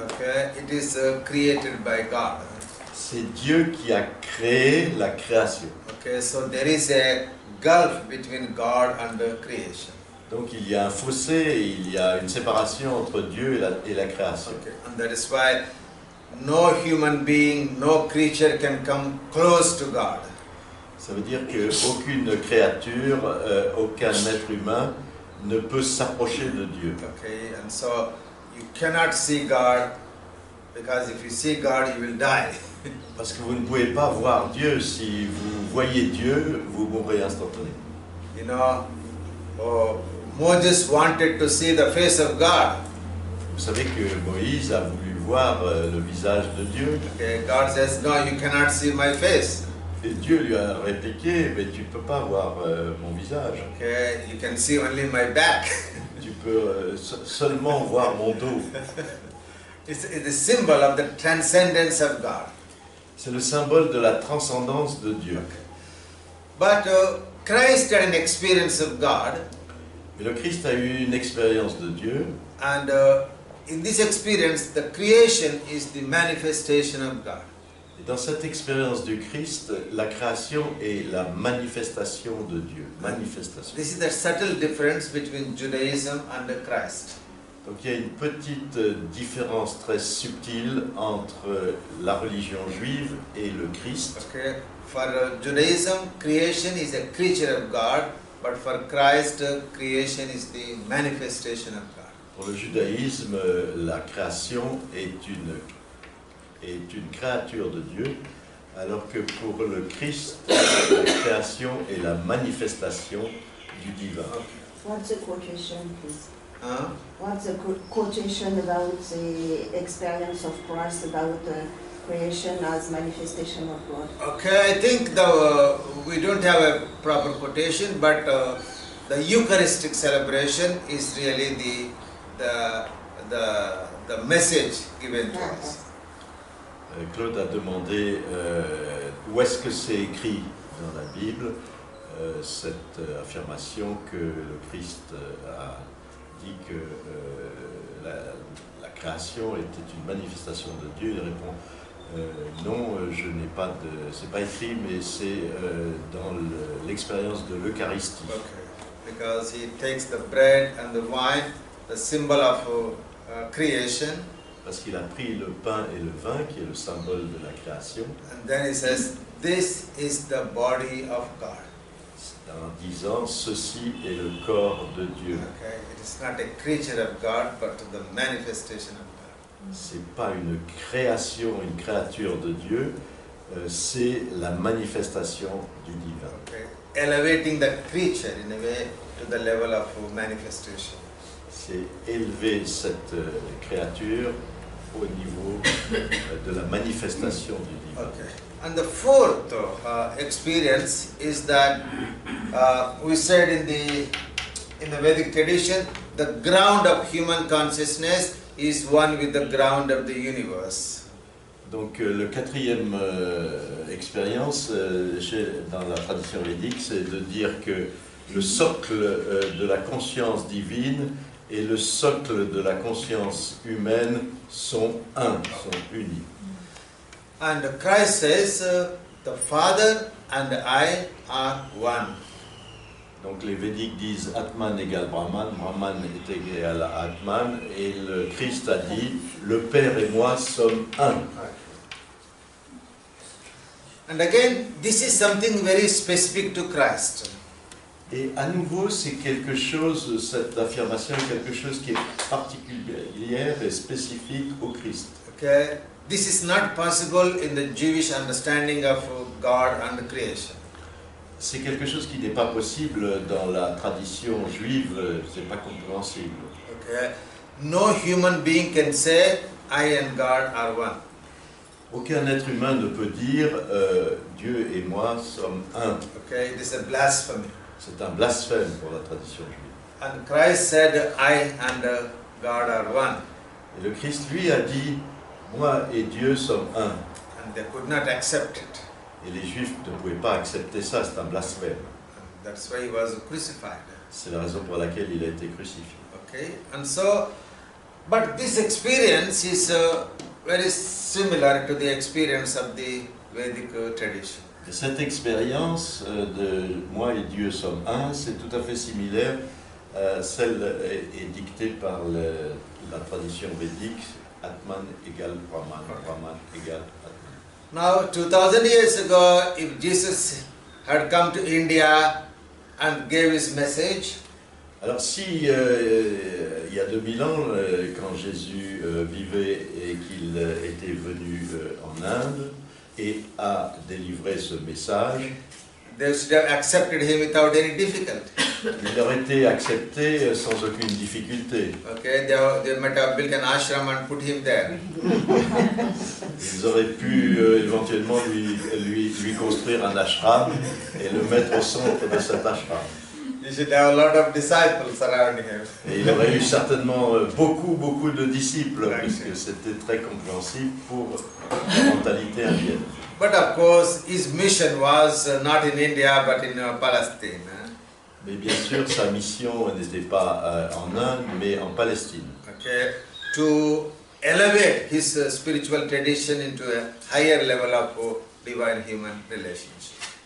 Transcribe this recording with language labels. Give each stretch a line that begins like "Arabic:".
English: Okay, it is created by God.
French: C'est Dieu qui a créé la création.
English: Okay, so there is a gulf between God and the creation.
French: Donc il y a un fossé, il y a une séparation entre Dieu et la création.
English: Okay, and that is why no human being, no creature can come close to God.
French: Ça veut dire qu'aucune créature, aucun être humain ne peut s'approcher de Dieu.
English: Okay, and so you cannot see God, because if you see God, you will die.
French: Parce que vous ne pouvez pas voir Dieu. Si vous voyez Dieu, vous mourrez instantanément.
English: You know, Moses wanted to see the face of God.
French: Vous savez que Moïse a voulu voir le visage de Dieu.
English: Okay, God says, no, you cannot see my face.
French: Et Dieu lui a répliqué, mais tu ne peux pas voir mon visage.
English: Okay, you can see only my back.
French: Tu peux seulement voir mon dos.
English: It's the symbol of the transcendence of God.
French: C'est le symbole de la transcendance de Dieu.
English: But Christ had an experience of God,
French: Mais le Christ a eu une expérience de Dieu,
English: and in this experience, the creation is the manifestation of God.
French: et dans cette expérience du Christ, la création est la manifestation de Dieu.
English: Manifestation. This is the subtle difference between Judaism and Christ.
French: Donc il y a une petite différence très subtile entre la religion juive et le Christ.
English: Okay, for Judaism, creation is a creature of God, but for Christ, creation is the manifestation of God.
French: Pour le judaïsme, la création est une créature de Dieu, alors que pour le Christ, la création est la manifestation du divin.
English: What's the quotation, please? Huh? What's the quotation about the experience of Christ about creation as manifestation of God? Okay, I think we don't have a proper quotation, but the Eucharistic celebration is really the message given to us.
French: Claude a demandé où est-ce que c'est écrit dans la Bible cette affirmation que le Christ a dit que la création était une manifestation de Dieu. Il répond non, je n'ai pas de, c'est pas écrit, mais c'est dans l'expérience de l'Eucharistie.
English: Okay, because he takes the bread and the wine, the symbol of creation,
French: Parce qu'il a pris le pain et le vin, qui est le symbole de la création,
English: and then he says, "This is the body of God."
French: en disant ceci est le corps de Dieu.
English: Okay, it is not a creature of God, but the manifestation of God.
French: C'est pas une création, une créature de Dieu, c'est la manifestation du divin.
English: Okay, elevating the creature in a way to the level of manifestation.
French: C'est élever cette créature au niveau de la manifestation du divin.
English: Okay. And the fourth experience is that we said in the Vedic tradition, the ground of human consciousness is one with the ground of the universe.
French: Donc le quatrième expérience dans la tradition védique, c'est de dire que le socle de la conscience divine et le socle de la conscience humaine sont sont unis.
English: And Christ says, the Father and I are one.
French: Donc les Védiques disent Atman égale Brahman, Brahman est égal à Atman, et le Christ a dit le Père et moi sommes un.
English: And again, this is something very specific to Christ.
French: Et à nouveau, c'est quelque chose, cette affirmation est quelque chose qui est particulière et spécifique au Christ.
English: Okay, this is not possible in the Jewish understanding of God and creation.
French: C'est quelque chose qui n'est pas possible dans la tradition juive, c'est pas compréhensible.
English: Okay, no human being can say I and God are one.
French: Aucun être humain ne peut dire Dieu et moi sommes un.
English: Okay, it is a blasphemy.
French: C'est un blasphème pour la tradition juive.
English: And Christ said, I and God are one.
French: Et le Christ, lui, a dit moi et Dieu sommes un.
English: And they could not accept it.
French: Et les Juifs ne pouvaient pas accepter ça, c'est un blasphème.
English: And that's why he was crucified.
French: C'est la raison pour laquelle il a été crucifié.
English: Okay, and so, but this experience is very similar to the experience of the Vedic tradition.
French: Et cette expérience de moi et Dieu sommes un, c'est tout à fait similaire à celle est dictée par la tradition védique, Atman égale Brahman, Brahman égale Atman.
English: Now, 2000 years ago, if Jesus had come to India and gave his message,
French: Alors si il y a 2000 ans, quand Jésus vivait et qu'il était venu en Inde et a délivré ce message,
English: they should have accepted him without any difficulty.
French: il aurait été accepté sans aucune difficulté.
English: Okay, they might have built an ashram and put him there.
French: Ils auraient pu éventuellement lui construire un ashram et le mettre au centre de cet ashram.
English: He He should have a lot of disciples around him.
French: Et il aurait eu certainement beaucoup de disciples, Ouais. puisque c'était très compréhensible pour la mentalité indienne.
English: But of course, his mission was not in India but in Palestine.
French: Mais bien sûr, sa mission n'était pas en Inde, mais en Palestine.
English: Okay, to elevate his spiritual tradition into a higher level of divine-human relationship.